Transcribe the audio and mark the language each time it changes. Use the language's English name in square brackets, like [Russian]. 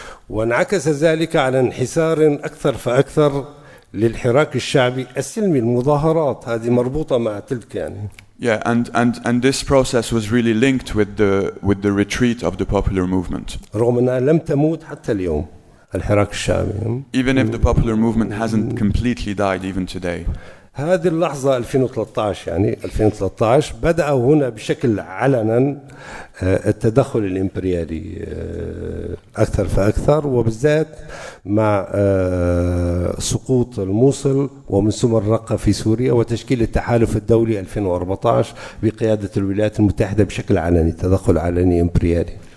[Arabic] وانعكس ذلك على انحسار أكثر فأكثر للحراك الشعبي السلمي، المظاهرات هذه مربوطة مع تلك يعني. [English] Yeah, and this process was really linked with the retreat of the popular movement. [Arabic] رغم أنها لم تموت حتى اليوم الحراك الشعبي. [English] Even if the popular movement hasn't completely died even today. [Arabic] هذه اللحظة 2013 يعني 2013 بدأ هنا بشكل علنا التدخل الإمبريالي أكثر فأكثر، وبالذات مع سقوط الموصل ومن ثم الرقة في سوريا وتشكيل التحالف الدولي 2014 بقيادة الولايات المتحدة بشكل علني، تدخل علني إمبريالي.